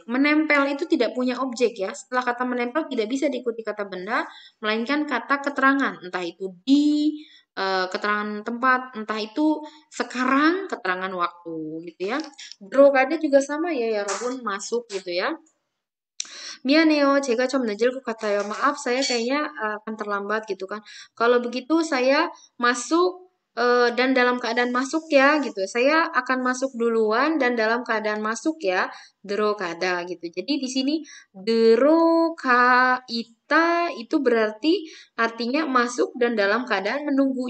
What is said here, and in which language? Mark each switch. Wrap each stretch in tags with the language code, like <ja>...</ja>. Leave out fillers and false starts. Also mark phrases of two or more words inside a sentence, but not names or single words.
<id>Menempel itu tidak punya objek ya. Setelah kata menempel tidak bisa diikuti kata benda, melainkan kata keterangan. Entah itu di, keterangan tempat, entah itu sekarang, keterangan waktu gitu ya. Drogada juga sama ya Robun, masuk gitu ya.</id> <ko>미안해요. 제가 좀 늦을 것 같아요.</ko> <id>Maaf, saya kayaknya akan terlambat gitu kan. Kalau begitu saya masuk dan dalam keadaan masuk ya gitu. Saya akan masuk duluan dan dalam keadaan masuk ya. Drogada gitu. Jadi di sini drokaita itu berarti artinya masuk dan dalam keadaan menunggu.</id>